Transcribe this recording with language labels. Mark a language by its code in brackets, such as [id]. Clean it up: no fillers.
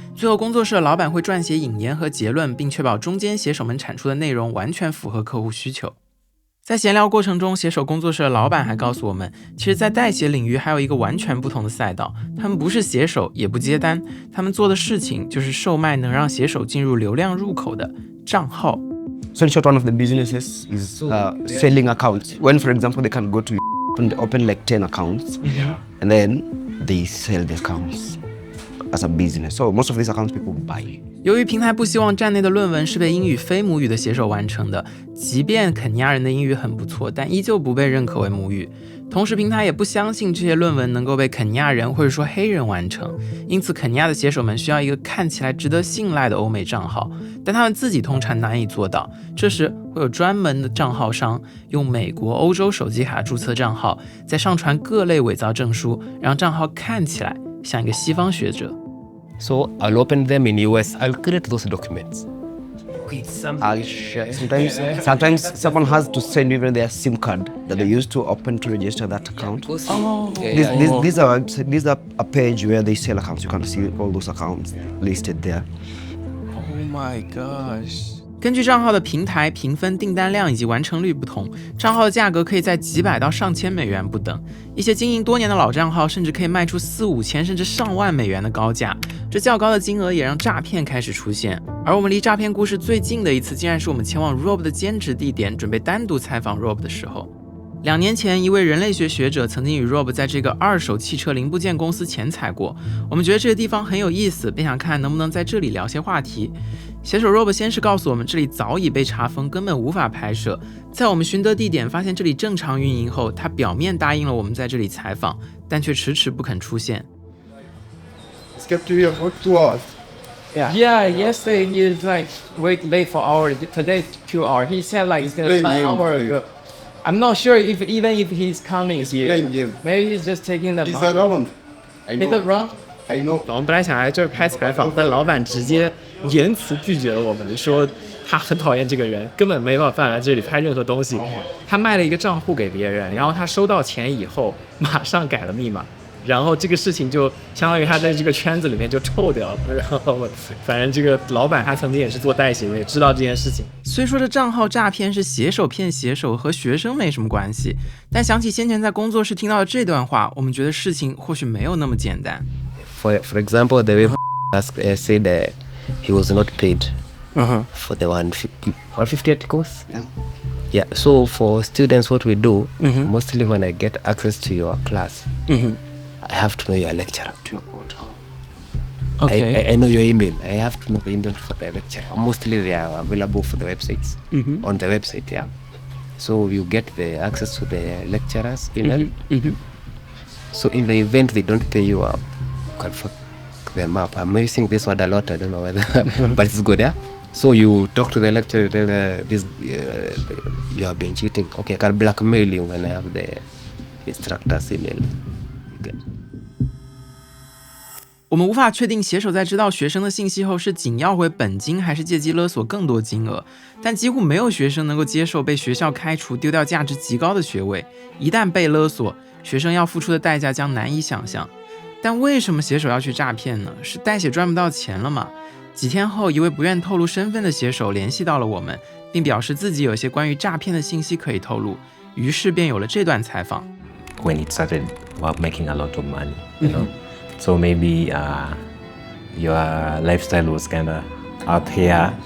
[zh] 最后，工作室的老板会撰写引言和结论，并确保中间写手们产出的内容完全符合客户需求。在闲聊过程中，写手工作室的老板还告诉我们，其实在代写领域还有一个完全不同的赛道，他们不是写手，也不接单，他们做的事情就是售卖能让写手进入流量入口的账号。 [en] So in short, one of the businesses is selling accounts. When, for example, they can go to open like 10 accounts, and then they sell the accounts as a business. So most of these accounts people buy. [zh] 由于平台不希望站内的论文是被英语非母语的写手完成的，即便肯尼亚人的英语很不错，但依旧不被认可为母语。同时，平台也不相信这些论文能够被肯尼亚人或者说黑人完成，因此肯尼亚的写手们需要一个看起来值得信赖的欧美账号，但他们自己通常难以做到。这时会有专门的账号商用美国、欧洲手机卡注册账号，再上传各类伪造证书，让账号看起来像一个西方学者。 [en] So I'll open them in US. I'll create those documents. Sometimes someone has to send even their SIM card that they used to open to register that account. These are a page where they sell accounts. You can see all those accounts listed there. Oh my gosh. [zh] 根据账号的平台、评分、订单量以及完成率不同，账号的价格可以在几百到上千美元不等。一些经营多年的老账号甚至可以卖出4、5千甚至上万美元的高价。这较高的金额也让诈骗开始出现，而我们离诈骗故事最近的一次，竟然是我们前往 Rob 的兼职地点，准备单独采访 Rob 的时候。 2年前，一位人类学学者曾经与 Rob 在这个二手汽车零部件公司前采过。我们觉得这个地方很有意思，便想看能不能在这里聊些话题。写手 Rob 先是告诉我们，这里早已被查封，根本无法拍摄。在我们寻得地点发现这里正常运营后，他表面答应了我们在这里采访，但却迟迟不肯出现。 [en] Skip to your work 2 hours. Yeah, yesterday he is like wait late for hour. Today 2 hours. He said like it's gonna be an hour ago. I'm not sure if even if he's coming here. Maybe he's just taking the. He's around. I Take know. the run. I know. [zh] 我们本来想来这儿拍采访，但老板直接言辞拒绝了我们，说他很讨厌这个人，根本没办法来这里拍任何东西。他卖了一个账户给别人，然后他收到钱以后马上改了密码，然后这个事情就相当于他在这个圈子里面就臭掉了。然后反正这个老板他曾经也是做代写的，也知道这件事情。虽说这账号诈骗是写手骗写手，和学生没什么关系，但想起先前在工作室听到的这段话，我们觉得事情或许没有那么简单。 [en] For example, the way said he was not paid for the 150 articles. Yeah. So for students, what we do mostly when I get access to your class, I have to know your lecturer. Okay. I know your email. I have to know the email for the lecturer. Mostly they are available for the websites. On the website, yeah. So you get the access to the lecturer's email. So in the event they don't pay you up, can fuck them up. I'm using this word a lot. I don't know whether, but it's good, yeah. So you talk to the lecturer, tell this you have been cheating. Okay, I can blackmail you when I have the instructor's email. Okay. [zh] 我们无法确定写手在知道学生的信息后是仅要回本金，还是借机勒索更多金额，但几乎没有学生能够接受被学校开除、丢掉价值极高的学位。一旦被勒索，学生要付出的代价将难以想象。但为什么写手要去诈骗呢？是代写赚不到钱了吗？几天后，一位不愿透露身份的写手联系到了我们，并表示自己有些关于诈骗的信息可以透露，于是便有了这段采访。 [en] When it started making a lot of money, you know, so maybe your lifestyle was kind of up here.